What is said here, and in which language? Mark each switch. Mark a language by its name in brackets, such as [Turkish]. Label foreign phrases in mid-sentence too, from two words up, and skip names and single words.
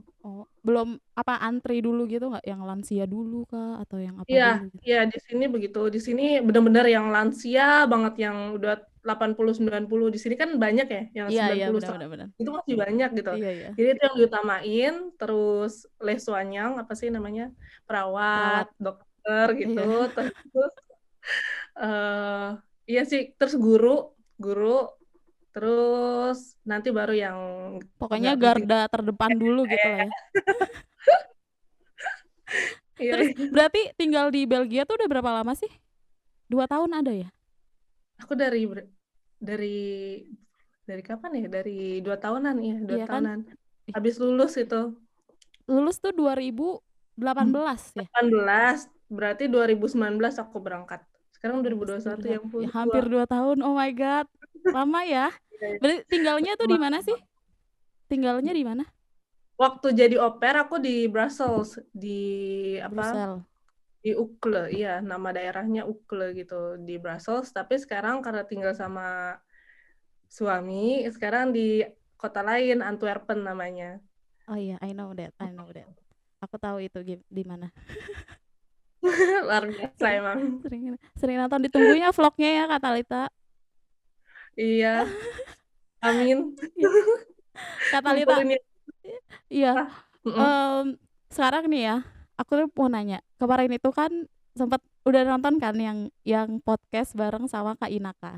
[Indonesian] Oh, belum apa antri dulu gitu nggak? Yang lansia dulu kah atau yang apa Iya, dulu gitu? iya di sini begitu. Di sini benar-benar yang lansia banget yang udah 80 90. Di sini kan banyak ya yang Iya, sembilan iya, puluh benar, 100. benar, benar. Itu masih banyak gitu. Iya, iya. Jadi itu yang diutamain, terus [French] les soignant [Indonesian] apa sih namanya? Perawat, Perawat. dokter gitu. Iya. Terus iya sih, terus guru, guru terus nanti baru yang Pokoknya nggak penting. garda terdepan dulu gitu lah ya. Iya, Terus iya. berarti tinggal di Belgia tuh udah berapa lama sih? 2 tahun ada ya? Aku dari dari kapan ya? Dari 2 tahunan ya, dua Iya kan? tahunan. Ih, Habis lulus itu. lulus tuh 2018 ya? 18, berarti 2019 aku berangkat. Sekarang Lulus 2021 yang 2021. Ya, dua. hampir 2 tahun. [English] Oh my God. [Indonesian] Lama ya? Berarti tinggalnya tuh di mana sih? Tinggalnya di mana? Waktu jadi [French] au pair [Indonesian] aku di Brussels, di apa? Brussel. Di Ukle, iya, nama daerahnya Ukle gitu di Brussels. Tapi sekarang karena tinggal sama suami, sekarang di kota lain, Antwerpen namanya. Oh iya, [English] I know that. I know that. [Indonesian] Aku tahu itu di mana. Luar biasa Sering emang. sering sering nonton, ditunggunya vlognya ya Kak Talita. Iya, amin. Iya. Kak Talita, Ngumpulin ya. iya. Ah, mm-mm. Em, Sekarang nih ya, aku tuh mau nanya. Kemarin itu kan sempat udah nonton kan yang podcast bareng sama Kak Inaka.